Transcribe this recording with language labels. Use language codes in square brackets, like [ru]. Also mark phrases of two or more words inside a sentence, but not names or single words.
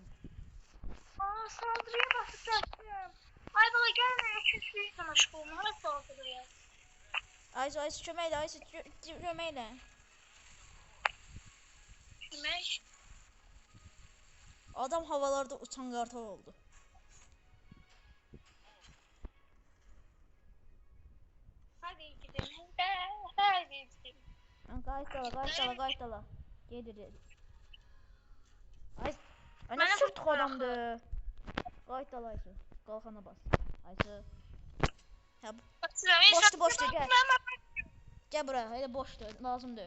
[az] Saldırıya basıb gəldim. Ay bala gəlmə, 200 bir məşğulum. Hara saldırıya? Aysu köməklə, Aysu köməklə. Kömək? Adam havalarda uçan qartal oldu. [tr] Hadi gidelim. Hadi gidelim. [az] Qayıt dala. Gedir. Ay, nə sürtük adamdır. Qayıt dala Aysu. Qalxana bas. Aysu. Hə, boşdur, gəl. Gəl bura, elə boşdur, lazımdır.